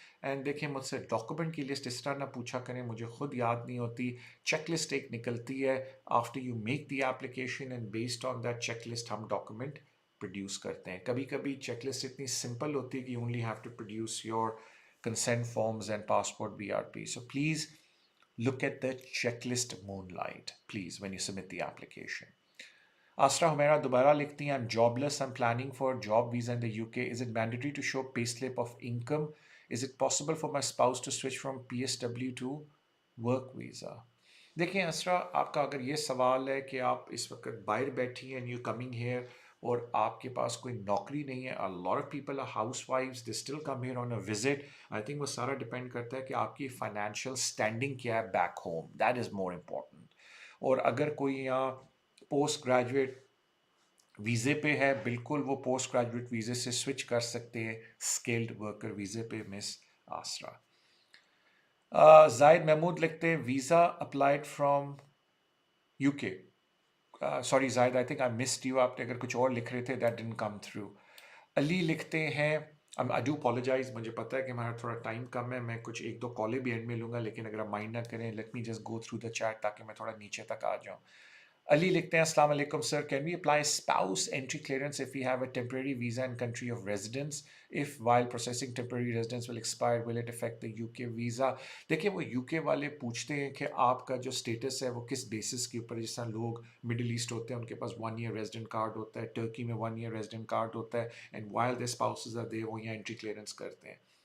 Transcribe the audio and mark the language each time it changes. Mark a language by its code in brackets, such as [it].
[hi] And देखिए, मुझसे document की लिस्ट इस तरह ना पूछा करें, मुझे खुद याद नहीं होती। [en] check list [hi] एक निकलती है [en] After you make the application, and based on that check list हम document produce करते हैं। [hi] कभी कभी चेक लिस्ट इतनी सिंपल होती है कि [en] You only have to produce your consent forms and passport BRP. So please look at the checklist Moonlight, please, when you submit the application. Asra Humera [hi] dobara likhti hai, [en] I'm jobless, I'm planning for a job visa in the UK. Is it mandatory to show payslip of income? Is it possible for my spouse to switch from PSW to work visa? [hi] देखिए असरा, आपका अगर ये सवाल है कि आप इस वक्त बाहर बैठी हैं, [en] you coming here, [hi] और आपके पास कोई नौकरी नहीं है, [en] A lot of people are house wives, they still come here on a visit. I think [hi] वो सारा डिपेंड करता है कि आपकी [en] Financial standing क्या है back home, that is more important. [hi] और अगर कोई यहाँ पोस्ट ग्रेजुएट वीज़े पे है, बिल्कुल वो पोस्ट ग्रेजुएट वीज़े से स्विच कर सकते हैं स्किल्ड वर्कर वीज़े पे, मिस आसरा। [en] जाहिद महमूद लिखते हैं, visa applied from UK. Sorry Zahid, I think I missed you, [hi] आपने अगर कुछ और लिख रहे थे, [en] That didn't come through. [hi] Ali लिखते हैं, [en] I do apologise, [hi] मुझे पता है कि हमारा थोड़ा टाइम कम है, मैं कुछ 1-2 कॉलें भी एंड में लूँगा, लेकिन अगर आप माइंड ना करें, [en] let me just go through the chat [hi] ताकि मैं थोड़ा नीचे तक आ जाऊँ। [en] Ali [hi] likhte hain, [en] Assalamu alaikum sir, can we apply spouse entry clearance if we have a temporary visa in country of residence? If while processing temporary residence will expire, will it affect the UK visa? [hi] देखिए, वो UK वाले पूछते हैं कि आपका जो status है वो किस बेसिस के ऊपर, जिस तरह लोग मिडिल ईस्ट होते हैं, उनके पास 1 year रेजिडेंट कार्ड होता है, टर्की में 1 year रेजिडेंट कार्ड होता है, [en] and while their spouses are there, [hi] वो यहाँ एंट्री क्लियरेंस करते हैं।